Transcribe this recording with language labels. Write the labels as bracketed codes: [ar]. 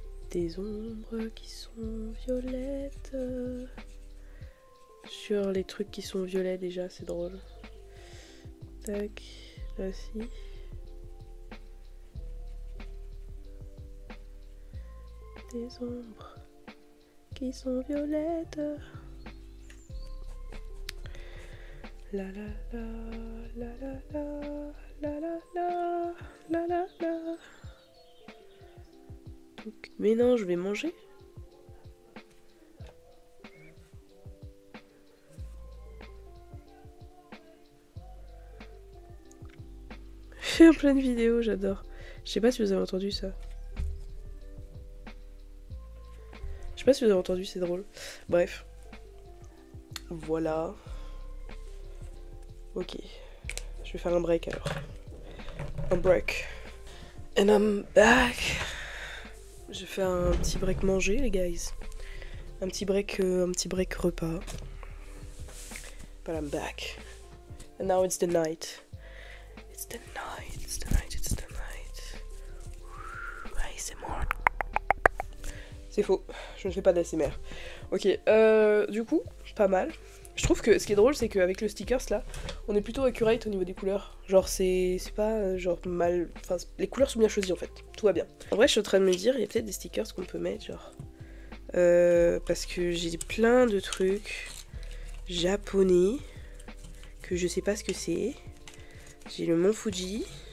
[fr] Des ombres qui sont violettes. Sur les trucs qui sont violets déjà, c'est drôle. Tac, là aussi. Des ombres qui sont violettes. La la la la la la la la la la la la. Mais non, je vais manger. Je fais en pleine vidéo, j'adore. Je sais pas si vous avez entendu ça. Je sais pas si vous avez entendu, c'est drôle. Bref. Voilà. Ok. Je vais faire un break alors. Un break. [en] And I'm back. [fr] Je fais un petit break manger, les guys. Un petit break repas. [en] But I'm back. And now it's the night. It's the night, it's the night, it's the night. ASMR. [fr] C'est faux, je ne fais pas d'ASMR. Ok, du coup, pas mal. Je trouve que ce qui est drôle, c'est qu'avec le stickers là, on est plutôt accurate au niveau des couleurs. Genre, c'est pas genre mal. Enfin, les couleurs sont bien choisies en fait, tout va bien. En vrai, je suis en train de me dire, il y a peut-être des stickers qu'on peut mettre, genre. Parce que j'ai plein de trucs japonais que je sais pas ce que c'est. J'ai le Mont Fuji.